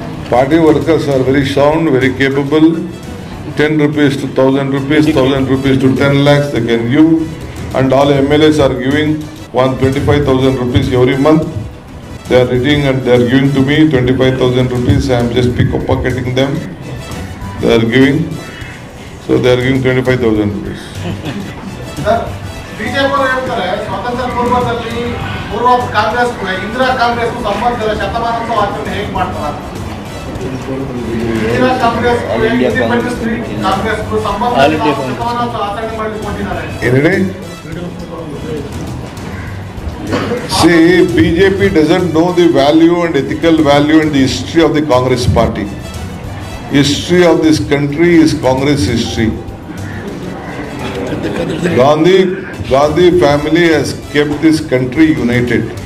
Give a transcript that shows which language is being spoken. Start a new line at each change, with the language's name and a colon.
English: Party workers are very sound, very capable. 10 rupees to 1000 rupees, 1000 rupees to 10 lakhs they can give, and all MLAs are giving 125,000 rupees every month. They are reading and they are giving to me 25,000 rupees. I am just pocketing them. They are giving. So they are giving 25,000 rupees.
Kannada: Sir, BJP ಹೇಳ್ತಾರೆ ಸ್ವಾತಂತ್ರ್ಯ ಪೂರ್ವದಲ್ಲಿ ಪೂರ್ವ ಕಾಂಗ್ರೆಸ್ ಇಂದಿರಾ ಕಾಂಗ್ರೆಸ್ ಸಂಬಂಧದ ಶತಮಾನೋತ್ಸವ ಆಚರಣೆ ಹೇಗೆ ಮಾಡ್ತಾರೆ? Indira Congress independence Congress ಸಂಬಂಧದ ಶತಮಾನೋತ್ಸವ ಆಚರಣೆ ಮಾಡಲಿಕ್ಕೆ ಹೊರಟಿದ್ದಾರೆ.
English: See, BJP doesn't know the value and ethical value and the history of the Congress party. History of this country is Congress history. Gandhi family has kept this country united.